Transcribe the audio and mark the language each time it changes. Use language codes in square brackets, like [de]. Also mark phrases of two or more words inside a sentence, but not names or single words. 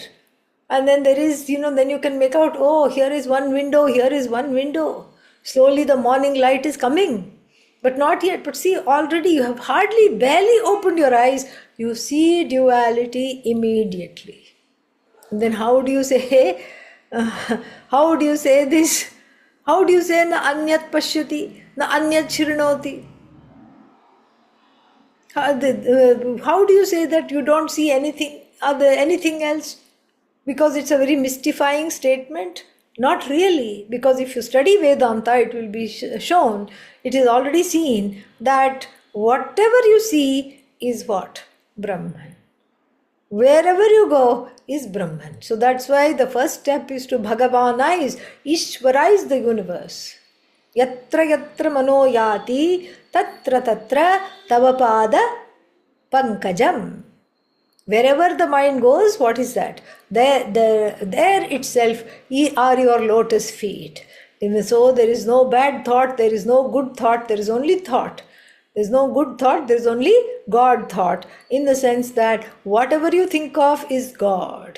[en] And then there is, then you can make out, oh, here is one window, here is one window. Slowly the morning light is coming. But not yet. But see, already you have hardly, barely opened your eyes. You see duality immediately. And then how do you say, how do you say this? How do you say [sa] न अन्यत् पश्यति न अन्यत् शृणोति? [en] How do you say that you don't see anything else? Because it's a very mystifying statement. Not really, because if you study Vedanta, it will be shown, it is already seen that whatever you see is what? Brahman. Wherever you go is Brahman. So that's why the first step is to Bhagavanize, Ishwaraize the universe. [sa] यत्र यत्र मनो याति तत्र तत्र तवपादपङ्कजम्. [en] Wherever the mind goes, what is that? There itself are your lotus feet. Even so, there is no bad thought, there is no good thought, there is only thought. There is no good thought, there is only God thought. In the sense that whatever you think of is God.